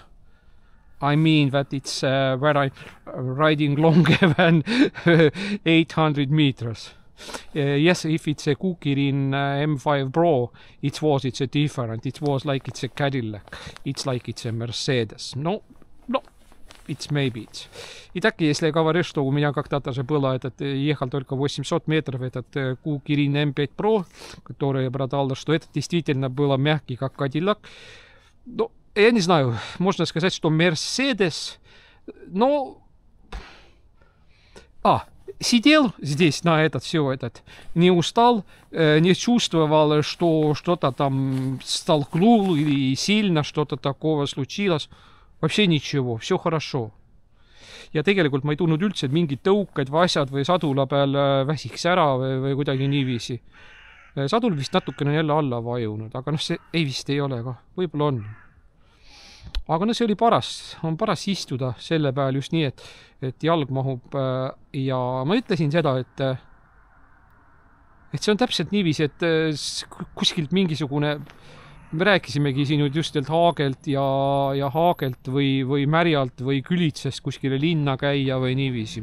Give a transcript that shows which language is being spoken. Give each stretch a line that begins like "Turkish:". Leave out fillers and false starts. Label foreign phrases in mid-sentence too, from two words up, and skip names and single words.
English: I mean that it's where I'm riding longer than 800 meters. Yes, if it's a Kukirin M5 Pro, it's a different. It was like it's a Cadillac. It's like it's a Mercedes. No, it's maybe it's.
Russian: И так, если говоришь, что у меня когда-то же было ехал только 800 метров этот Kukirin M5 Pro, который я продал, что это действительно было мягкий, как Cadillac. Ну, я не знаю, можно сказать, что Mercedes, но... Сидел здесь на не устал, не чувствовал, что что-то там столкнул или сильно что-то такого случилось. Вообще ничего, все хорошо.
Estonian: Ja tegelikult ma ei tundnud üldse, et mingid tõuked või asjad või sadula peal väsiks ära või kuidagi niiviisi. Sadul vist natukene jälle alla vajunud, aga see vist ei ole ka, võib-olla on. Aga see oli on paras istuda selle peal just nii, et jalg mahub ja ma ütlesin seda, et see on täpselt niiviisi, et kuskilt mingisugune, me rääkisimegi siin just haagelt ja haagelt või märjalt või külitsest kuskile linna käia või niiviisi.